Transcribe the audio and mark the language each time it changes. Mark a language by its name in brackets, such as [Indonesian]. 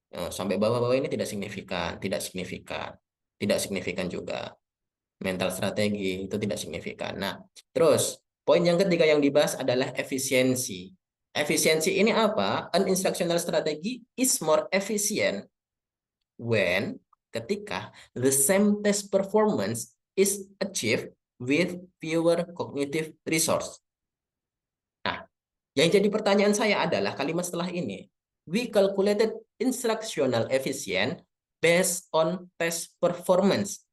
[Indonesian] Sampai bawah-bawah ini tidak signifikan, tidak signifikan juga. Mental strategi itu tidak signifikan. Nah, terus poin yang ketiga yang dibahas adalah efisiensi. Efisiensi ini apa? [English] An instructional strategy is more efficient when [Indonesian] ketika [English] the same test performance is achieved with fewer cognitive resource. [Indonesian] Nah, yang jadi pertanyaan saya adalah kalimat setelah ini. [English] We calculated instructional efficient based on test performance.